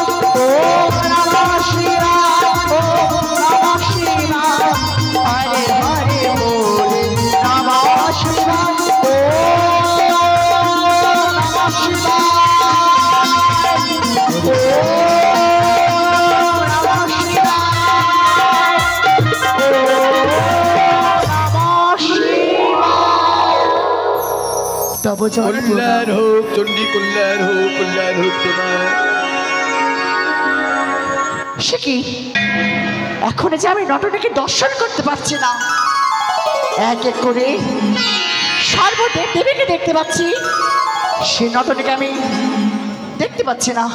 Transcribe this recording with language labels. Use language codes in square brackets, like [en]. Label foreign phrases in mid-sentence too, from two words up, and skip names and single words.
[sa] ওম নমঃ শিবায়, ওম নমঃ শিবায়, হরে হরে বলে, নমঃ শিবায়। ওম নমঃ শিবায়, ওম নমঃ শিবায়, ওম নমঃ শিবায়। [bn] তব জয় কল্যাণ হোক চণ্ডী, কল্যাণ হোক, কল্যাণ হোক তোমার। সে কি, এখন যে আমি নটনাকে দর্শন করতে পারছি না, এক এক করে সর্বদেব দেবীকে দেখতে পাচ্ছি, সে নটনাকে আমি দেখতে পাচ্ছি না।